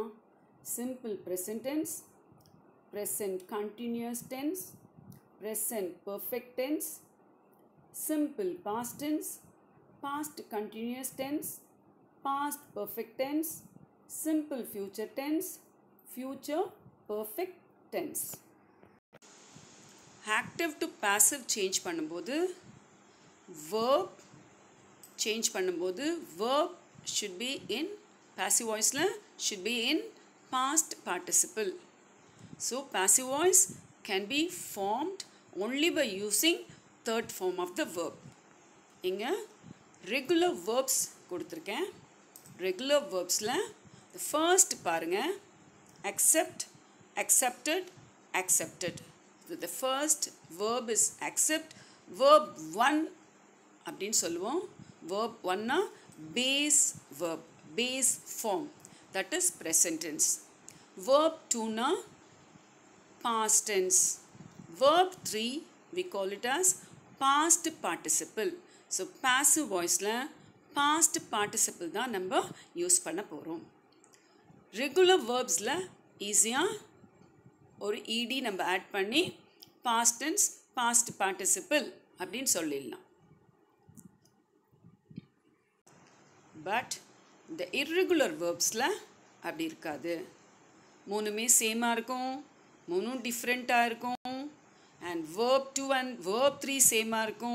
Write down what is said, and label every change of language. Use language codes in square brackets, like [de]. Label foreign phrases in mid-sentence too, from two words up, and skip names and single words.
[en] simple present tense, present continuous tense, present perfect tense, simple past tense, past continuous tense, past perfect tense, simple future tense, future perfect tense. Active to passive change பண்ணும்போது verb change பண்ணும்போது verb should be in passive voice-ல should be in past participle. So passive voice can be formed only by using third form of the verb. [ta] இங்க [en] regular verbs [ta] கொடுத்திருக்கேன். [en] Regular verbs-ல the first பாருங்க, accept, accepted, accepted. So the first verb is accept. Verb 1 [ta] அப்படின்னு சொல்லுவோம். [en] Verb 1 base verb, base form, that is present tense. Verb 2 past tense. Verb 3 we call it as past participle. So passive voice-ல past participle [ta] தான் நம்ம யூஸ் பண்ண போகிறோம். [en] regular verbs [ta] ஈஸியாக ஒரு ed நம்ம ஆட் பண்ணி [en] past tense, past participle [ta] அப்படின்னு சொல்லிடலாம். பட் இந்த [en] irregular verbs [ta] ல அப்படி இருக்காது. மூணுமே சேமாக இருக்கும், மூணும் டிஃப்ரெண்ட்டாக இருக்கும். [en] and verb 2 and verb 3 [ta] சேமாக இருக்கும்.